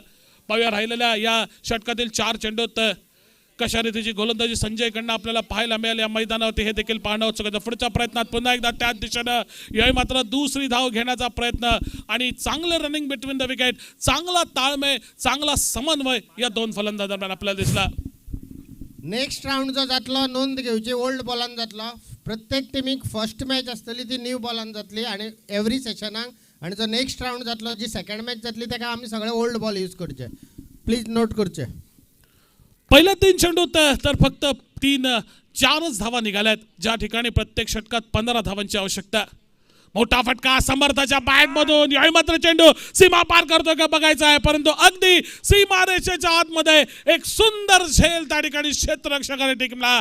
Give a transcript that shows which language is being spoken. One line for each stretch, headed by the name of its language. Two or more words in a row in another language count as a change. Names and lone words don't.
Marathi: पाहूया राहिलेल्या या षटकातील 4 चेंडूत कशा रीतीची गोलंदाजी संजयकडनं आपल्याला पाहायला मिळाली या मैदानावरती हे देखील पाहणं उत्सुक. पुढच्या प्रयत्नात पुन्हा एकदा त्याच दिशेनं यावेळी मात्र दुसरी धाव घेण्याचा प्रयत्न आणि चांगलं
English: running between the wicket,
Marathi: चांगला ताळमेळ, चांगला समन्वय या 2 फलंदाजांना आपल्याला दिसला.
English: next round
Konkani: जो जातलो नोंद घेवची ओल्ड बॉलान जातलो. प्रत्येक टीमीक
English: first match
Konkani: आसतली ती न्यू बॉलान जातली आणि एवरी सेशनाक, आणि जो
English: next round
Konkani: जातलो जी
English: second match
Konkani: जातली ताका आमी सगळे
English: old ball use
Konkani: करचे.
English: please note
Konkani: करचे.
Marathi: पहिल्या 3 चेंडूत तर फक्त 4च धावा निघाल्यात, ज्या ठिकाणी प्रत्येक षटकात 15 धावांची आवश्यकता. मोठा फटका समर्थाच्या बॅट मधून, यावेळी मात्र चेंडू सीमा पार करतोय का बघायचा आहे, परंतु अगदी सीमारेषेच्या आतमध्ये एक सुंदर झेल त्या ठिकाणी क्षेत्ररक्षकाने टिकला.